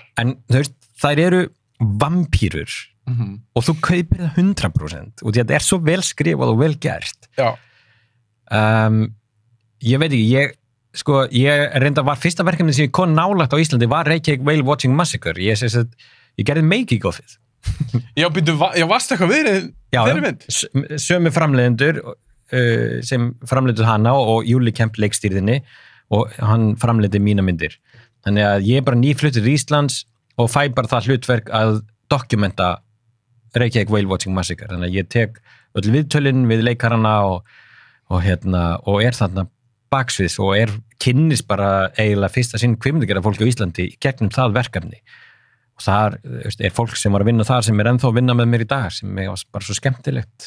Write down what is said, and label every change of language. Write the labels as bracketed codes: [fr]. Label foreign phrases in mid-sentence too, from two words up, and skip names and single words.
[is] En þú veist, þær eru vampírur og þú kaupir það 100% og þetta er svo vel skrifað og vel gert. Já. Ég veit ekki, ég reynda var fyrsta verkefni sem ég kom nálægt á Íslandi var Reykjavík Whale Watching Massacre. Ég gerði [en] making of it. [is] Já, varst eitthvað verið þeirri mynd? Já, sömu framleiðendur sem framleiðu hana og Júli Kemp leikstýrðinni og hann framleiði mína myndir. Þannig að ég er bara nýfluttur í Íslands og fæ bara það hlutverk að dokumenta Reykjavík Whale Watching Massacre, þannig að ég tek öll viðtölin við leikarana og er þarna baksviðs og kynnist bara eiginlega fyrsta sinn kvikmyndagerðar fólki á Íslandi gegnum það verkefni og þar fólk sem var að vinna þar sem ennþá að vinna með mér í dag sem var bara svo skemmtilegt.